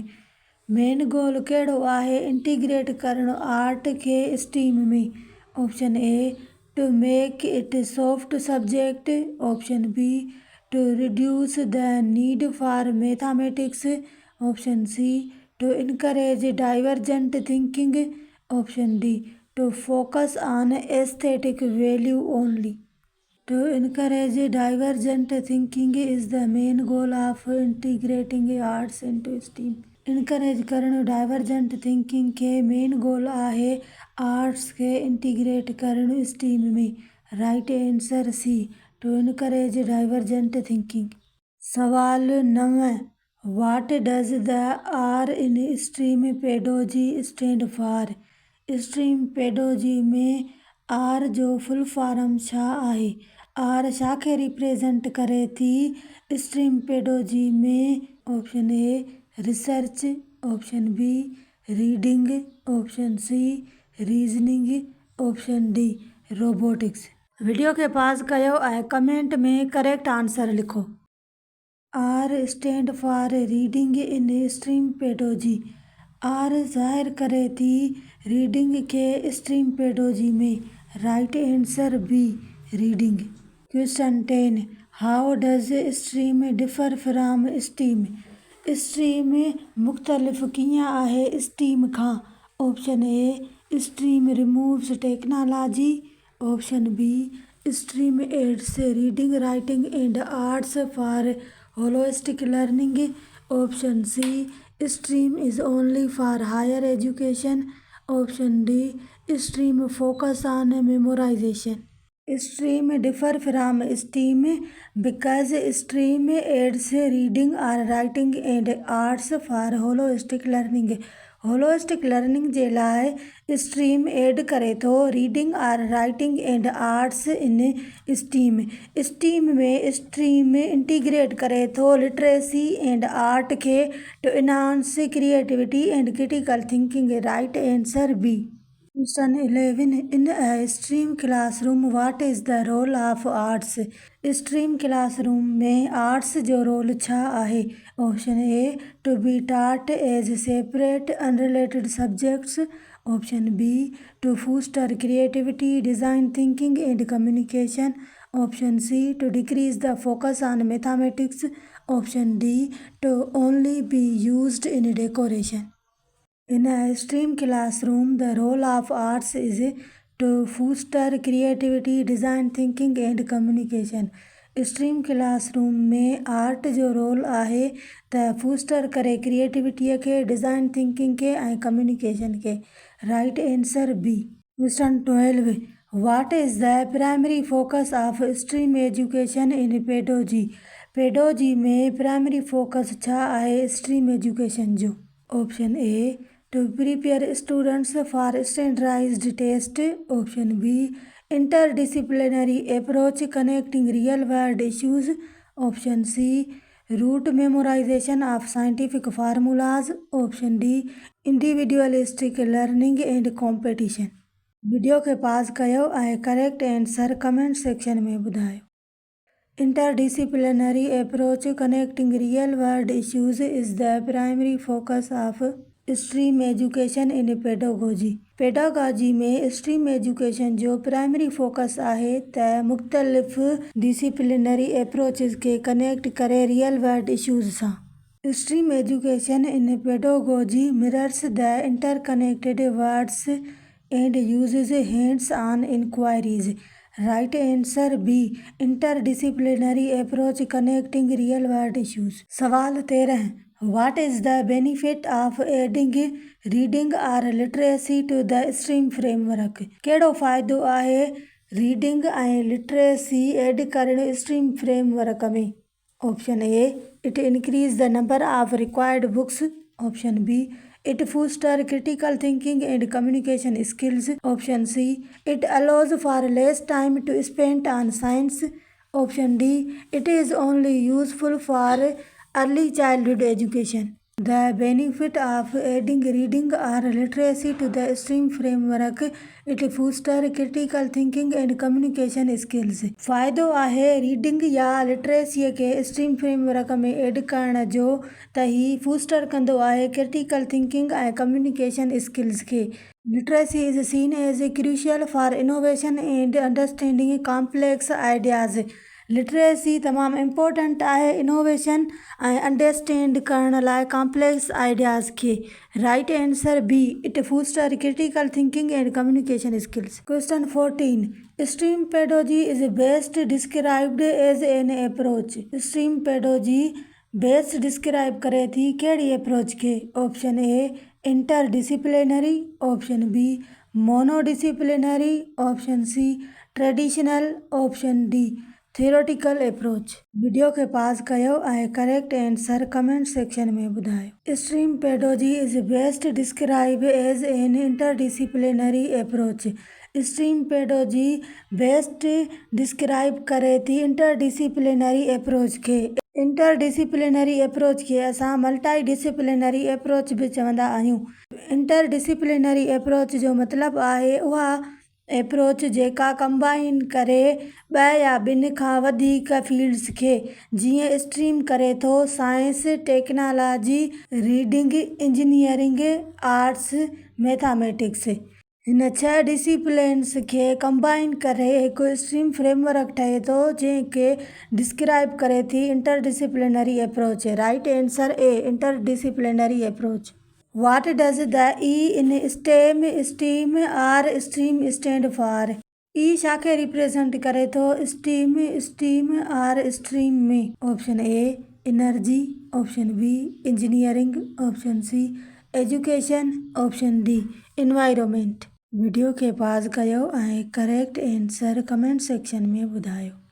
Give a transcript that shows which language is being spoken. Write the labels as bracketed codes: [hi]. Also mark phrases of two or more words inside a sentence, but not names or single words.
[en] main goal [sd] कहिड़ो आहे इंटीग्रेट करणु आर्ट खे स्टीम में? [en] option A to make it soft subject, option B to reduce the need for mathematics, option C to encourage divergent thinking, option D to focus on aesthetic value only. To encourage divergent thinking is the main goal of integrating arts into STEAM. [sd] इनकरेज करणु [en] divergent thinking [sd] खे [en] main goal [sd] आहे आर्ट्स खे इंटीग्रेट करणु स्टीम में। [en] right answer C to encourage divergent thinking. [sd] सवाल 9. [en] What does the R in STEAM pedagogy stand for? STREAM pedagogy [sd] में आर जो [en] full form [sd] छा आहे? आर छा खे रिप्रेजेंट करे थी [en] STREAM pedagogy [sd] में? [en] option A research, option B reading, option C reasoning, option D robotics. [sd] वीडियो खे पॉज कयो ऐं कमेंट में [en] correct answer [sd] लिखो। [en] R stand for reading in STREAM pedagogy. [sd] आर ज़ाहिर करे थी रीडिंग खे [en] STREAM pedagogy [sd] में। [en] right answer B reading. question 10. how does STREAM differ from STEAM? [sd] स्ट्रीम मुख़्तलिफ़ कीअं आहे स्टीम खां? [en] option A STREAM removes technology, option B STREAM adds reading writing and arts for holistic learning, option C STREAM is only for higher education, option D STREAM focus on memorization. STREAM differ from STEAM because STREAM adds reading और writing and arts for holistic learning। holistic learning [sd] जे लाइ स्ट्रीम एड करे थो [en] reading और writing and arts in STEAM। [sd] स्टीम में [en] STREAM integrate [sd] करे थो [en] literacy and art [sd] खे [en] to enhance creativity and critical thinking. right answer B. Question 11. In a STEAM classroom, what is the role of arts? STEAM classroom [sd] में आर्ट्स जो रोल छा आहे? [en] option A to be taught as separate unrelated subjects, option B to foster creativity, design thinking and communication, option C to decrease the focus on mathematics, option D to only be used in decoration. In a STEAM classroom, the role of arts is to foster creativity, design thinking and communication. STREAM classroom [sd] में आर्ट जो रोल आहे त फूस्टर करे क्रिएटिविटीअ खे, [en] design thinking [sd] खे ऐं कम्युनिकेशन खे। [en] right answer B. question 12 what is the primary focus of STREAM education in pedagogy. [sd] पेडोजी में [en] primary focus [sd] छा आहे [en] STREAM education [sd] जो। [en] option A to prepare students for standardized test. option B interdisciplinary approach connecting real world issues. Option C rote memorization of scientific formulas. Option D individualistic learning and competition। [sd] वीडियो के पास कयो ऐं [en] correct answer comment section [sd] में ॿुधायो। [en] Interdisciplinary approach connecting real world issues is the primary focus of STREAM education in pedagogy. [sd] पेडागोजी में [en] STREAM education [sd] जो [en] primary focus [sd] आहे त मुख़्तलिफ़ [en] disciplinary approaches [sd] खे कनेक्ट करे [en] real world issues [sd] सां। [en] STREAM education in pedagogy mirrors the interconnected words and uses hands on inquiries. right answer B interdisciplinary approach connecting real world issues. सवाल 13 What is the benefit of adding reading or literacy to the STEAM framework? [sd] कहिड़ो फ़ाइदो आहे रीडिंग ऐं लिटरेसी एड करणु [en] STREAM framework [sd] में। [en] option A it increase the number of required books. option B it foster critical thinking and communication skills. option C it allows for less time to spend on science. option D it is only useful for early childhood education। The benefit of adding reading or literacy to the STEAM framework it foster critical thinking and communication skills। [sd] फ़ाइदो आहे रीडिंग या लिटरेसीअ खे [en] STREAM framework [sd] में एड करण जो त ही फूस्टर कंदो आहे [en] critical thinking [sd] ऐं [en] communication skills [sd] खे। [en] Literacy is seen as crucial for innovation and understanding complex ideas। [sd] लिटरेसी तमामु इम्पोर्टेंट आहे इनोवेशन ऐं अंडरस्टैंड करण लाइ [en] complex ideas [sd] खे। [en] right answer B it foster critical thinking and communication skills. question 14 STREAM pedagogy is best described as an approach. STREAM pedagogy best describe [sd] करे थी कहिड़ी अप्रोच खे। [en] option A interdisciplinary. option B monodisciplinary. option C traditional. option D theoretical approach. [sd] वीडियो के पास कयो ऐं [en] correct answer comment section [sd] में ॿुधायो। [en] STREAM pedagogy is best describe as an interdisciplinary approach. STREAM pedagogy best describe [sd] करे थी [en] interdisciplinary approach [sd] खे। [en] interdisciplinary approach [sd] खे असां [en] multi disciplinary approach [sd] बि चवंदा आहियूं। [en] interdisciplinary approach [sd] जो मतिलबु आहे उहा अप्रोच जेका कंबाइन करे ॿ या ॿिनि खां वधीक फील्ड्स खे, जीअं स्ट्रीम करे थो [en] science, technology, reading, engineering, arts, mathematics. [sd] हिन 6 डिसिप्लिन्स खे कंबाइन करे हिकु [en] STREAM framework [sd] ठहे थो जंहिंखे डिस्क्राइब करे थी [en] interdisciplinary approach. right answer A interdisciplinary approach. What does the E in STEM, STEAM or STEAM stand for? [sd] E छा खे रिप्रेजेंट करे थो स्टीम, स्टीम और स्ट्रीम में। [en] option A energy. option B engineering. option C education. option D environment. [sd] वीडियो के पास कयो ऐं [en] correct answer comment section [sd] में ॿुधायो।